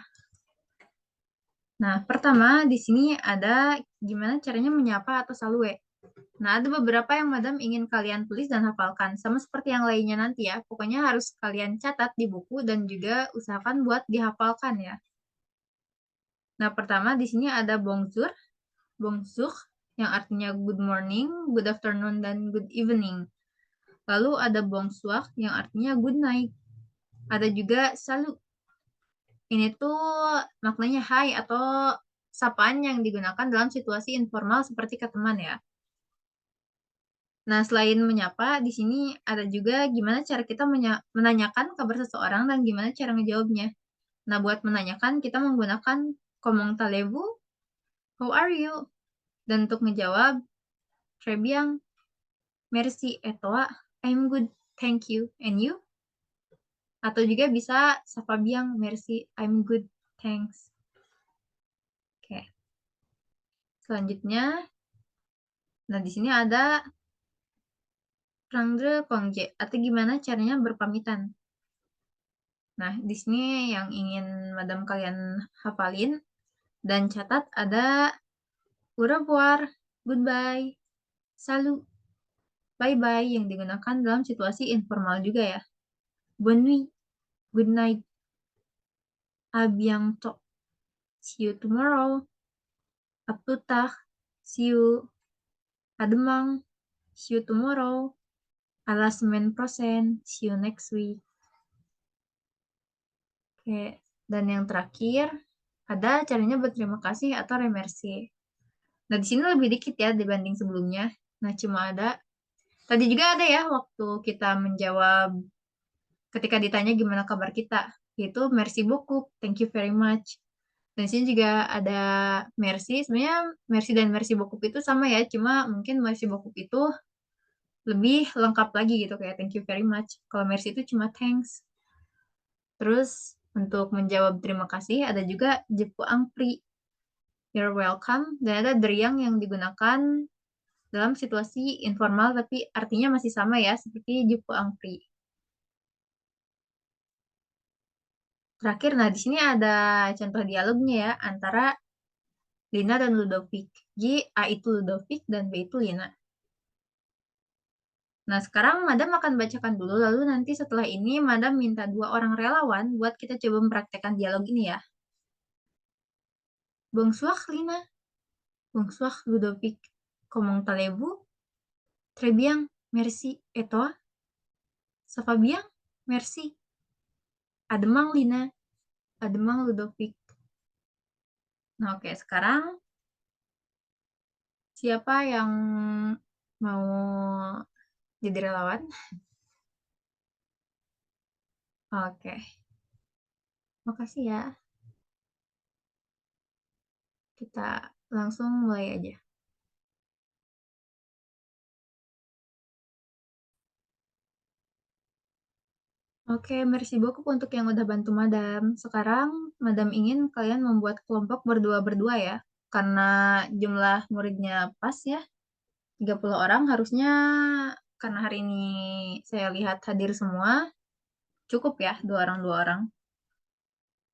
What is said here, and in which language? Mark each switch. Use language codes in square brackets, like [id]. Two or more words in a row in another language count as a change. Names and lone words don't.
[id] Nah, pertama di sini ada gimana caranya menyapa atau salue. Nah, ada beberapa yang Madam ingin kalian tulis dan hafalkan, sama seperti yang lainnya nanti ya. Pokoknya harus kalian catat di buku dan juga usahakan buat dihafalkan ya. Nah, pertama di sini ada bonjour, bonjour, yang artinya [en] good morning, good afternoon, dan good evening. [id] Lalu ada bonsoir, yang artinya [en] good night. [id] Ada juga salut. Ini tuh maknanya hai atau sapaan yang digunakan dalam situasi informal seperti ke teman ya. Nah, selain menyapa, di sini ada juga gimana cara kita menanyakan kabar seseorang dan gimana cara ngejawabnya. Nah, buat menanyakan, kita menggunakan [fr] comment allez-vous, [en] how are you? [id] Dan untuk ngejawab, [fr] très bien, merci, et toi, [en] I'm good, thank you, and you? [id] Atau juga bisa [fr] ça va bien, merci, [en] I'm good, thanks. [id] Oke, selanjutnya, nah di sini ada [fr] prendre congé, [id] atau gimana caranya berpamitan. Nah, di sini yang ingin madam kalian hafalin dan catat ada [fr] au revoir, [id] goodbye, salut, bye-bye yang digunakan dalam situasi informal juga ya. [fr] Bonne nuit, [en] good night, [fr] à bientôt, [en] see you tomorrow, [fr] à plus tard, [en] see you, [fr] à demain, [en] see you tomorrow, [fr] à la semaine prochaine, [en] see you next week. [id] Oke, dan yang terakhir ada caranya berterima kasih atau remercier. Nah, di sini lebih dikit ya dibanding sebelumnya. Nah, cuma ada tadi juga ada ya waktu kita menjawab ketika ditanya gimana kabar kita, yaitu [fr] merci beaucoup, [en] thank you very much. [id] Dan di sini juga ada merci. Sebenarnya merci dan [fr] merci beaucoup [id] itu sama ya, cuma mungkin [fr] merci beaucoup [id] itu lebih lengkap lagi gitu kayak [en] thank you very much. [id] Kalau merci itu cuma thanks. Terus untuk menjawab terima kasih ada juga [fr] je vous en prie, [en] you're welcome, [id] dan ada deriang yang digunakan dalam situasi informal tapi artinya masih sama ya seperti [fr] je vous en prie. [id] Terakhir, nah di sini ada contoh dialognya ya antara Lina dan Ludovic. Jadi A itu Ludovic dan B itu Lina. Nah, sekarang Madam akan bacakan dulu, lalu nanti setelah ini Madam minta dua orang relawan buat kita coba mempraktekkan dialog ini ya. [fr] Bonsoir Lina, bonsoir Ludovic. Comment allez-vous? Très bien, merci. Et toi? Ça va bien? Merci. À demain Lina, à demain Ludovic. [id] Nah, oke, sekarang siapa yang mau jadi relawan? Oke, makasih ya. Kita langsung mulai aja. Oke, [fr] merci beaucoup [id] untuk yang udah bantu Madam. Sekarang Madam ingin kalian membuat kelompok berdua-berdua ya. Karena jumlah muridnya pas ya, 30 orang harusnya karena hari ini saya lihat hadir semua, cukup ya, dua orang.